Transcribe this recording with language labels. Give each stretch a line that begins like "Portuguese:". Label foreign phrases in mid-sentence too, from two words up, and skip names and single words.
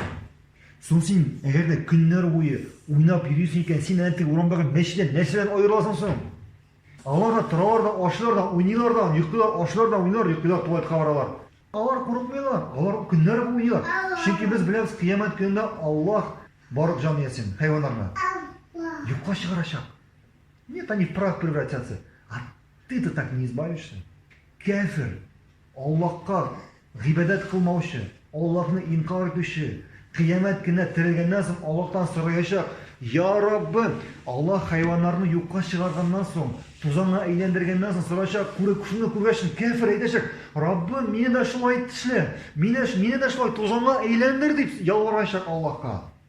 Tatar: Соң син әгәр дә көннәр буе уйнап йөрисең икән, син әнә теге урамдагы мәчеттән нәрсәдән аерыласың соң? Алар да торалар да, ашлар да, уйныйлар да, йоклыйлар, ашлар да, уйныйлар, йоклыйлар, туалетка баралар. Алар курыкмыйлар, алар көннәр буе уйныйлар. Чөнки без беләбез, кыямәт көнендә Аллаһ барлык җан иясен, хайваннарны юкка чыгарачак.
Russian: Нет, они в прах превратятся. А ты-то так не избавишься.
Tatar: Кафир, Аллаһка гыйбадат кылмаучы, Аллаһны инкар итүче, кыямәт көнендә терелгәннән соң Аллаһтан сораячак: "Я Раббым, Аллаһ хайваннарны юкка чыгарганнан соң, тузанга әйләндергәннән соң сораячак, шуны күргәч, кафир әйтәчәк: Раббым, мине дә шулай эшлә, мине дә шулай тузанга әйләндер" дип ялварачак Аллаһка.